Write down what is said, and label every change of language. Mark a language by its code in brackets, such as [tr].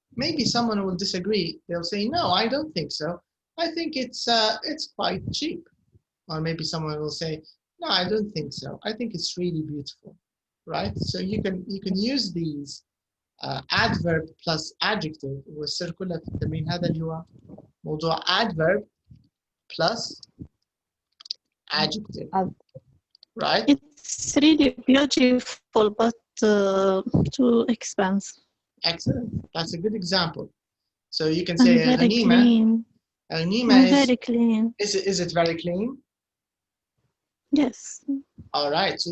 [en] Maybe someone will disagree. They'll say, no, I don't think so. I think it's quite cheap. Or maybe someone will say, no, I don't think so. I think it's really beautiful, right? So you can use these adverb plus adjective. [ar] والسر في التمرين هذا اللي هو موضوع [en] adverb plus adjective, right? It's really beautiful, but too expensive. Excellent. That's a good example. So you can say very Ghanima. clean. Ghanima is very clean. Is it very clean? Yes. All right. So